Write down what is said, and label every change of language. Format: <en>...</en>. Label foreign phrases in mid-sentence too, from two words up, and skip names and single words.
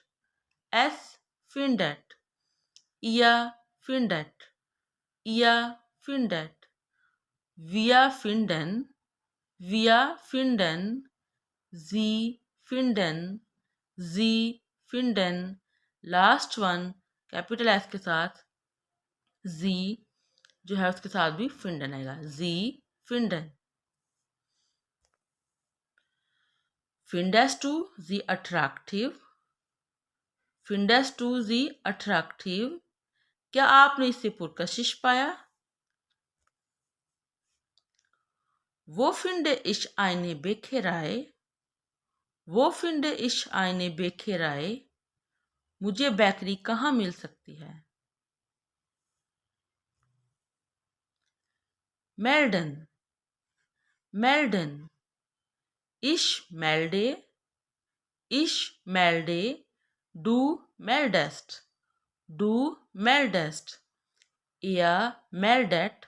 <de>Es findet. Ihr findet. Ihr findet. Wir finden. Wir finden. Sie finden. Sie finden.</de> <en>last one capital S</en> <hi>के साथ जी जो है उसके साथ भी फिंडन आएगा.</hi> <de>Sie finden. Findest du sie attraktiv? Findest du sie attraktiv?</de> <hi>क्या आपने इससे पुरकशिश पाया?</hi> <de>Wo finde ich eine Bäckerei? Wo finde ich eine Bäckerei?</de> <hi>मुझे बेकरी कहाँ मिल सकती है?</hi> <de>Melden. Melden. Ich melde. Ich melde. Du meldest. Du meldest. Er meldet.</de>